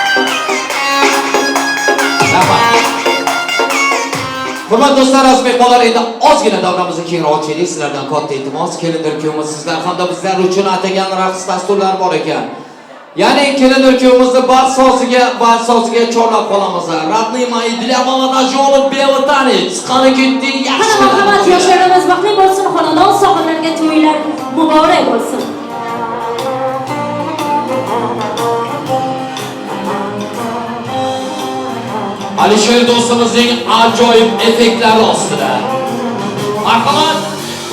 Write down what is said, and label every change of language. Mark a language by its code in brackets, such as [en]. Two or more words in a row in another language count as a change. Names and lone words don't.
[uz] Hurmatli do'stlar, aziz mehmonlar, endi ozgina davramizni kengroq ochaylik. Sizlardan katta iltimos, kelindir kuyovimiz sizlar hamda bizlar uchun atagan raqs dasturlari bor ekan. Ya'ni kelindir kuyovimizni bas-soziga chorlab qolamiz. [ru] Родные мои для молодожёнов белый танец. [uz] Qani ketding, yaxshi. Marhamat, yoshlarimiz baxtli bo'lsin, xonadon sohiblarga to'ylar muborak bo'lsin. Alisher do'stimizning ajoyib effektlari ostida.